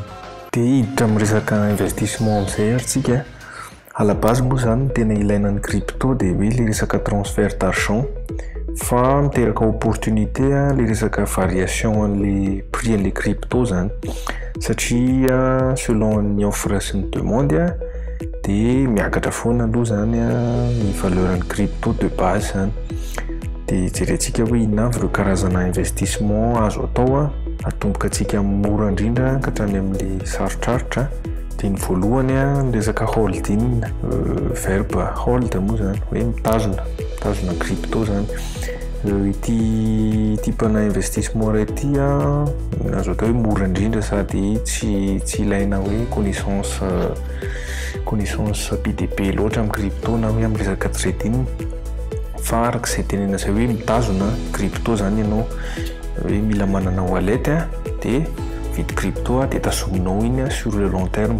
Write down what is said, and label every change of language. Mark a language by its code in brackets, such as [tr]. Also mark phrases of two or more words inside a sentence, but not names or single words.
[mg] Dia hiditra amin'ny resaka investissement amin'izay aritsika [fr] à la base [mg] moa zany tena ilaina ny crypto dia hoe le resaka [fr] transfert d'argent [mg] fa miteraka opportunité le resaka variation an'le prix an'le crypto zany satria selon ny offre sy ny demande dia miakatra foana aloha zany ny valeur ny crypto [fr] de base [mg] zany. Dia jerentsika hoe inona avy ireo karazana investissement azo atao atomboka antsika mora indrindra ka hatrany amin'le sarotrarotra. Dia ny voalohany ny resaka holding, verbe hold moa zany hoe mitazona crypto zany. Ity typena investissement iray ity azo atao hoe mora indrindra sady tsy ilaina hoe connaissance be dia be loatra amin'ny crypto na hoe amin'ny resaka trading fa arak'izay tenena izay hoe mitazona crypto zany ianao hoe mila manana wallet dia vidy crypto dia tazominao iny [fr] sur le long terme.